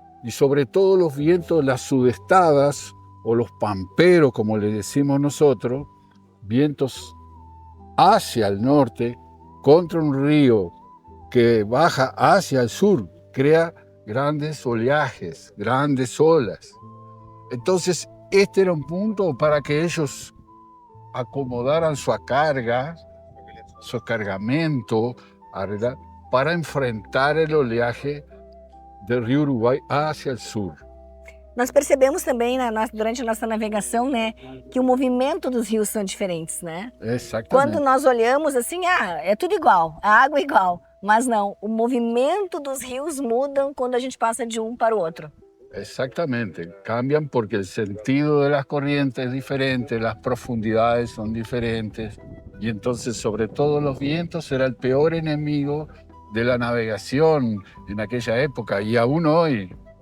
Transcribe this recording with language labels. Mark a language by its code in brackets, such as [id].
[es] Y sobre todo los vientos, las sudestadas o los pamperos, como le decimos nosotros, vientos hacia el norte contra un río que baja hacia el sur, crea grandes oleajes, grandes olas. Entonces, este era un punto para que ellos acomodaran su carga, su cargamento, ¿verdad?, para enfrentar el oleaje del Rio Uruguai hacia el sur. [pt] Nós percebemos também durante a nossa navegação, né, que o movimento dos rios são diferentes, né? Exatamente. Quando nós olhamos assim, é tudo igual, a água é igual. Mas não, o movimento dos rios mudam quando a gente passa de um para o outro. [es] Exactamente, cambian porque el sentido de las corrientes es diferente, las profundidades son diferentes, y entonces sobre todo los vientos era el peor enemigo de la navegación en aquella época y aún hoy.